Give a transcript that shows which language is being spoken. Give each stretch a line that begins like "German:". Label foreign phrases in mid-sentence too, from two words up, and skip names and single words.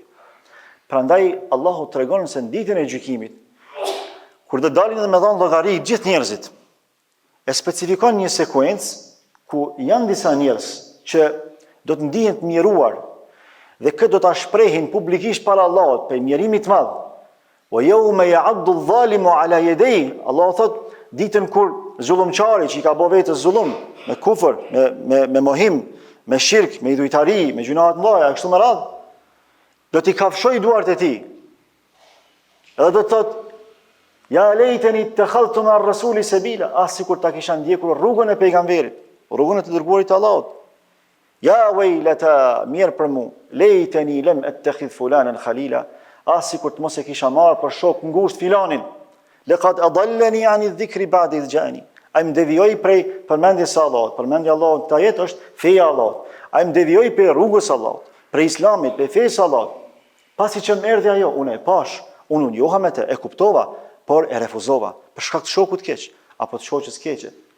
Albanian: Prandaj Allahu tregon se në ditën e gjykimit, kur do dalin dhe me dhënë llogari gjithë njerëzit, e specifikon një sekuencë ku janë disa njerëz që do të ndihen të mjeruar dhe këtë do ta shprehin publikisht para Allahut për mjerimin e madh.
Arabic: ويوم يعض الظالم على يديه,
Albanian: Allahu thot ditën kur zullumçari që i ka bërë vetë zullum me kufër, me mohim, me shirk, me idhujtari, me gjuna të mëdha, kështu me radhë, do t'i kafshoj duart e tij. Edhe do të thot
Arabic: يا ليتني اتخذت مع الرسول سبيلا,
Albanian: sikur ta kisha ndjekur rrugën e pejgamberit, rrugën e të dërguarit të Allahut.
Arabic: يا ويلتا,
Albanian: mirë për mu,
Arabic: ليتني لم أتخذ فلانا خليلا,
Albanian: sikur të mos e kisha marrë për shok ngusht filanin.
Arabic: لقد أضلني عن الذكر بعد إذ جاءني.
Albanian: Ai më devijoi prej përmendjes së Allahut. Përmendja e Allahut ta jetë është feja e Allahut. Ai më devijoi prej rrugës së Allahut, prej islamit, prej fesë së Allahut. Pasi që më erdhi ajo, unë e pash, unë njoha me të, e kuptova, por e refuzova për shkak të shokut keq apo të shoqës keqe.